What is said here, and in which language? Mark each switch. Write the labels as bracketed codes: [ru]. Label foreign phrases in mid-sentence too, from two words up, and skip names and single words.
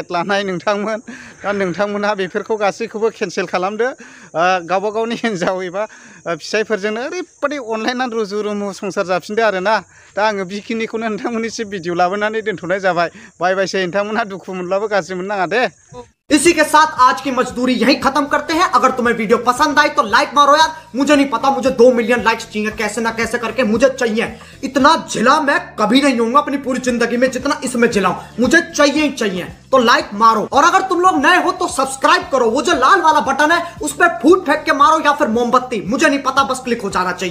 [brx] लानाय नोंथांमोन दा नोंथांमोनहा बेफोरखौ गासैखौबो केन्सेल खालामदो गावबा गावनि हिन्जाव एबा फिसायफोरजोंनो ओरैबायदि अनलायनानै रुजु रुमु संसार जाफिनदो आरोना दा आङो बेखिनिखौनो नोंथांमोननिसिम भिडिअ लाबोनानै दोनथ'नाय जाबाय बाय बायसै नोंथांमोनहा दुखु मोनब्लाबो गाज्रि मोननाङा दे [hi] इसी के साथ आज की मजदूरी यहीं खत्म करते हैं। अगर तुम्हें वीडियो पसंद आई तो लाइक मारो यार, मुझे नहीं पता मुझे 2 [en] million likes [hi] चाहिए, कैसे ना कैसे करके मुझे चाहिए। इतना झिला मैं कभी नहीं होऊंगा अपनी पूरी जिंदगी में जितना इसमें झिलाऊं, मुझे चाहिए ही चाहिए। तो लाइक मारो और अगर तुम लोग नए हो तो सब्सक्राइब करो, वो जो लाल वाला बटन है उस पर फूट फेंक के मारो या फिर मोमबत्ती, मुझे नहीं पता, बस क्लिक हो जाना चाहिए।